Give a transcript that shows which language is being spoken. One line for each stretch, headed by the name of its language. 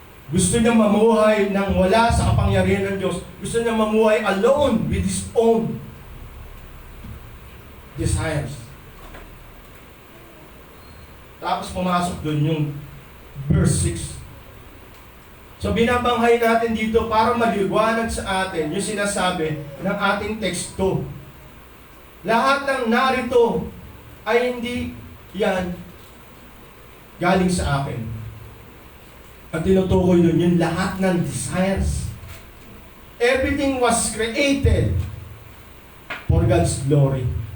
Filipino: Gusto niya mamuhay nang wala sa kapangyarihan ng Diyos. Gusto niya mamuhay
English: alone with his own desires.
Filipino: Tapos pumasok doon yung verse 6. So binabanghay natin dito para maliwanag sa atin yung sinasabi ng ating teksto. Lahat ng narito ay hindi yan galing sa akin. At tinutukoy doon yung lahat ng desires.
English: Everything was created for God's glory.